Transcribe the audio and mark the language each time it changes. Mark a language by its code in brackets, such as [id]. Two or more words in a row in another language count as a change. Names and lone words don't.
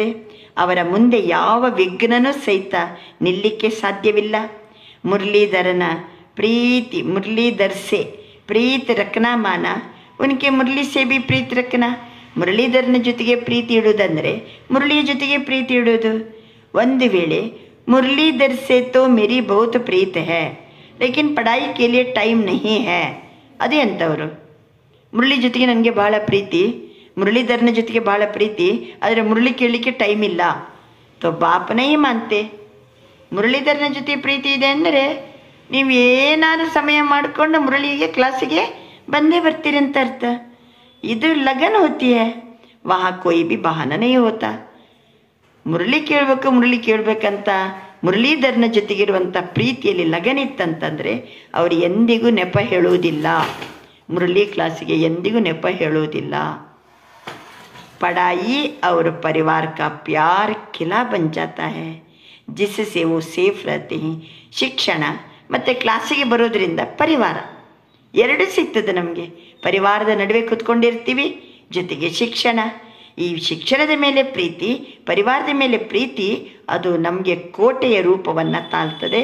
[kn] ಅವರ ಮುಂದೆ ಯಾವ ವಿಘ್ನನೂ ಸಹಿತ ನಿಲ್ಲಕ್ಕೆ ಸಾಧ್ಯವಿಲ್ಲ. ಮುರಳೀಧರನ ಪ್ರೀತಿ, [hi] मुरलीधर से प्रीत रखना माना, उनके मुरली से भी प्रीत रखना. [kn] ಮುರಳೀಧರನ ಜೊತೆಗೆ ಪ್ರೀತಿ ಇಡುವುದಂದರೆ ಮುರಳಿಯ ಜೊತೆಗೆ ಪ್ರೀತಿ ಇಡುವುದು. ಒಂದು ವೇಳೆ [hi] ಮುರಳೀಧರ್ से तो मेरी बहुत प्रीत है लेकिन पढ़ाई के लिए टाइम नहीं है, [kn] ಅದೇ ಅಂತವರು. ಮುರಳಿ ಜೊತೆಗೆ ನನಗೆ ಬಹಳ ಪ್ರೀತಿ, ಮುರಳೀಧರನ ಜೊತೆಗೆ ಬಹಳ ಪ್ರೀತಿ, ಆದರೆ ಮುರಳಿ ಕೇಳಲಿಕ್ಕೆ ಟೈಮ್ ಇಲ್ಲ. [hi] तो बापने मानते. [kn] ಮುರಳೀಧರನ ಜೊತೆ ಪ್ರೀತಿ ಇದೆ ಅಂದರೆ ನೀವು ಏನಾದರೂ ಸಮಯ ಮಾಡಿಕೊಂಡು ಮುರಳಿಗೆ ಕ್ಲಾಸಿಗೆ ಬಂದೇ ಬರ್ತೀರಿ ಅಂತ ಅರ್ಥ. [hi] ಇದು लगन होती है, वहाँ कोई भी बहाना नहीं होता. [kn] ಮುರಳಿ ಕೇಳಬೇಕಂತ ಮುರಳೀಧರನ ಜೊತೆಗಿರುವಂಥ ಪ್ರೀತಿಯಲ್ಲಿ ಲಗನ್ ಇತ್ತಂತಂದರೆ ಅವರು ಎಂದಿಗೂ ನೆಪ ಹೇಳುವುದಿಲ್ಲ, ಮುರಳಿ ಕ್ಲಾಸಿಗೆ ಎಂದಿಗೂ ನೆಪ ಹೇಳುವುದಿಲ್ಲ. [hi] पढ़ाई और परिवार का प्यार किला बन जाता है जिससे वो ಸೇಫ್ रहते हैं. [kn] ಶಿಕ್ಷಣ ಮತ್ತು ಕ್ಲಾಸಿಗೆ ಬರೋದ್ರಿಂದ ಪರಿವಾರ ಎರಡು ಸಿಗ್ತದೆ ನಮಗೆ. ಪರಿವಾರದ ನಡುವೆ ಕೂತ್ಕೊಂಡಿರ್ತೀವಿ, ಜೊತೆಗೆ ಶಿಕ್ಷಣ. ಈ ಶಿಕ್ಷಣದ ಮೇಲೆ ಪ್ರೀತಿ, ಪರಿವಾರದ ಮೇಲೆ ಪ್ರೀತಿ, ಅದು ನಮಗೆ ಕೋಟೆಯ ರೂಪವನ್ನು ತಾಳ್ತದೆ.